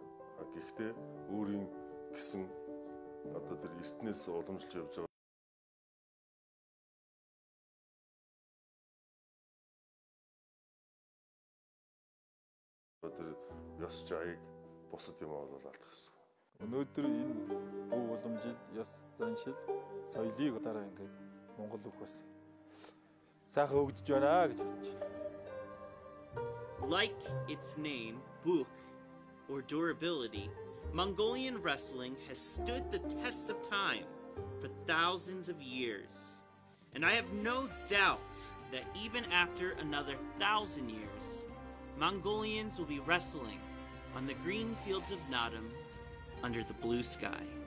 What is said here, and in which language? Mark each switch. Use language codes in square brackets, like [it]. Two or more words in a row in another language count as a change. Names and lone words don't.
[mn] Гэхдээ өөрийн гэсэн одоо тэр эртнээс уламжилж явж байгаа тэр ёс жаяг бусад юм бол алдах гэсэн. Өнөөдөр энэ өв уламжил, ёс заншил, соёлыг дараа ингээд Монгол бүх бас сайхан хөгжиж байна гэж бодож байна. [en] Like its name, Buk, or durability, Mongolian wrestling has stood the test of time for thousands of years. And I have no doubt that even after another 1,000 years, Mongolians will be wrestling on the green fields of Naadam under the blue sky.